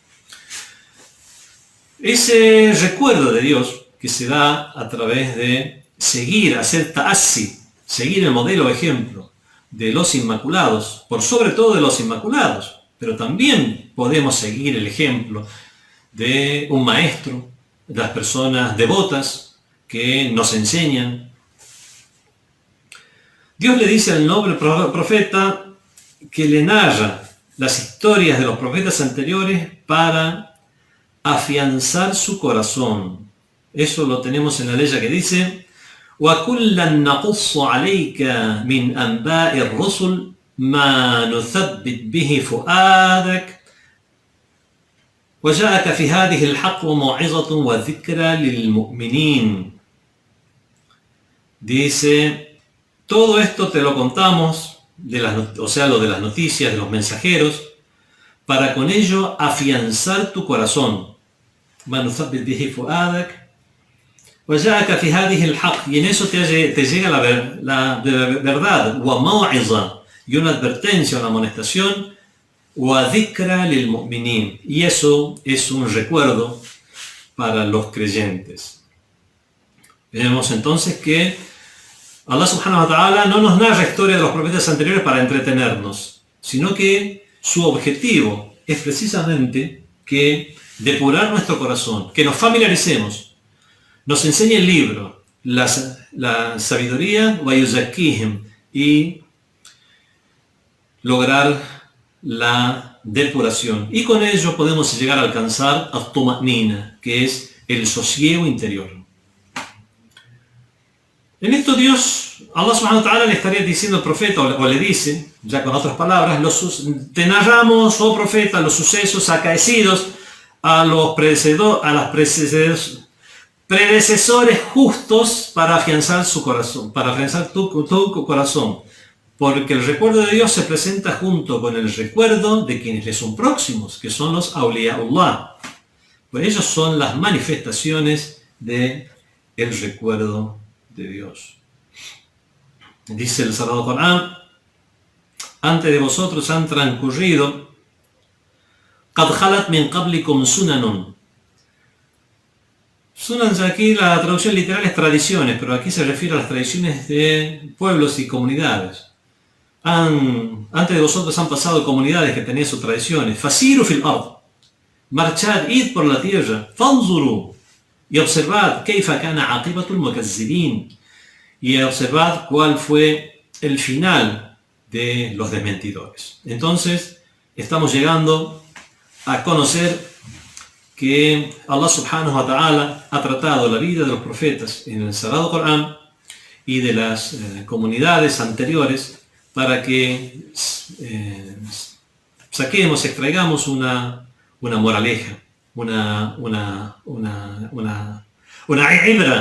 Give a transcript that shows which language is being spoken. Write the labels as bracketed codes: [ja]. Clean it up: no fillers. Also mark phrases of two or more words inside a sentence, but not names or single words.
[es] Ese recuerdo de Dios que se da a través de seguir, hacer ta'assi, seguir el modelo o ejemplo de los inmaculados, por sobre todo de los inmaculados, pero también podemos seguir el ejemplo de un maestro, de las personas devotas que nos enseñan. Dios le dice al noble profeta que le narra las historias de los profetas anteriores para afianzar su corazón. Eso lo tenemos en la ley que dice: [ar] وَكُلًّا نَقُصُّ عَلَيْكَ مِنْ أَنْبَاءِ الرُّسُلِ مَا نُثَبِّتْ بِهِ فُؤَادَكَ وَجَاءَكَ فِي هَذِهِ الْحَقُّ وَمَوْعِظَةٌ وَذِكْرَى لِلْمُؤْمِنِينَ. [es] Dice, todo esto te lo contamos, lo de las noticias, de los mensajeros, para con ello afianzar tu corazón. Y en eso te llega la verdad, y una advertencia, una amonestación, y eso es un recuerdo para los creyentes. Vemos entonces que [ar] الله سبحانه وتعالى [es] no nos narra historia de los profetas anteriores para entretenernos, sino que su objetivo es precisamente que depurar nuestro corazón, que nos familiaricemos, nos enseñe el libro, la sabiduría, y lograr la depuración. Y con ello podemos llegar a alcanzar at-tuma'nina, que es el sosiego interior. En esto Dios, [ar] الله سبحانه وتعالى, [es] le estaría diciendo al profeta, o le dice, ya con otras palabras, te narramos, oh profeta, los sucesos acaecidos a los predecesores justos para afianzar su corazón, para afianzar tu corazón. Porque el recuerdo de Dios se presenta junto con el recuerdo de quienes le son próximos, que son los awliyaullah. Pues ellos son las manifestaciones del recuerdo de Dios. Dice el Sagrado Corán: antes de vosotros han transcurrido [ar] قد خلت من قبلكم سنن. [es] Sunan, aquí la traducción literal es tradiciones, pero aquí se refiere a las tradiciones de pueblos y comunidades. Antes de vosotros han pasado comunidades que tenían sus tradiciones. [ar] فسيروا في الأرض, [es] marchad, id por la tierra, [ar] فانظروا, [es] y observad [ar] كيف كان عاقبة المكذبين, [es] y observad cuál fue el final de los desmentidores. Entonces estamos llegando a conocer que Allah subhanahu wa ta'ala ha tratado la vida de los profetas en el Sagrado Corán y de las comunidades anteriores para que extraigamos una moraleja, una ibra.